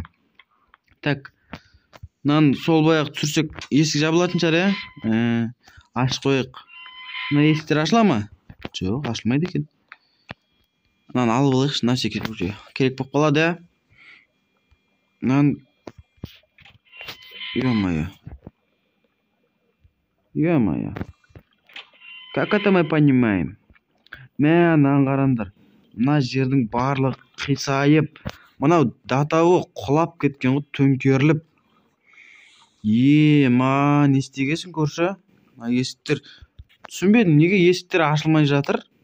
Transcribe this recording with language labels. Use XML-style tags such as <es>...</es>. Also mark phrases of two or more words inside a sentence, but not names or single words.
<kk>Так, мынаны сол баяғы түсірсек, есік жабылатын шығар, Ашып қойық. Мына есіктер ашыла ма? Жоқ, ашылмайды екен. Мынаны алып алайықшы, мына секет керек болып қалады, Мынаны...</kk> <ru>Ё-майо. Как это мы понимаем?</ru> <kk>Мынаны қараңдар. Мына жердің барлық қисайып, мынау датауы құлап кеткен ғой, төңкеріліп. Не істегесің, көрші? Есіктер түсінбедім, неге есіктер ашылмай жатыр?</kk>